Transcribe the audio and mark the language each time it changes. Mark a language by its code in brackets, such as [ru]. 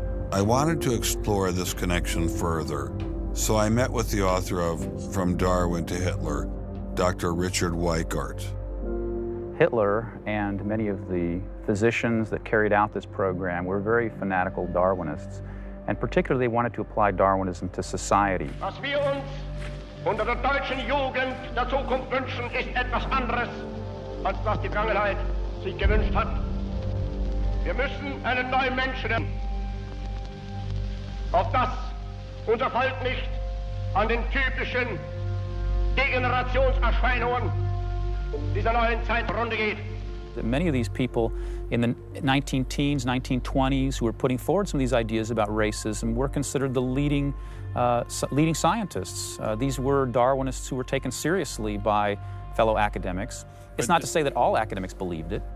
[en] I wanted to explore this connection further, so I met with the author of From Darwin to Hitler, Dr. Richard Weikart. Hitler and many of the physicians that carried out this program were very fanatical Darwinists, and particularly wanted to apply Darwinism to society. [de] Was wir uns unter der deutschen Jugend der Zukunft wünschen, ist etwas anderes, als was die Vergangenheit sich gewünscht hat. Wir müssen einen neuen Menschen, auf das unser Volk nicht an den typischen Degenerationserscheinungen dieser neuen Zeit zugrunde geht. [en] Many of these people in the 19-teens, 1920s who were putting forward some of these ideas about racism were considered the leading scientists. These were Darwinists who were taken seriously by fellow academics. It's not to say that all academics believed it.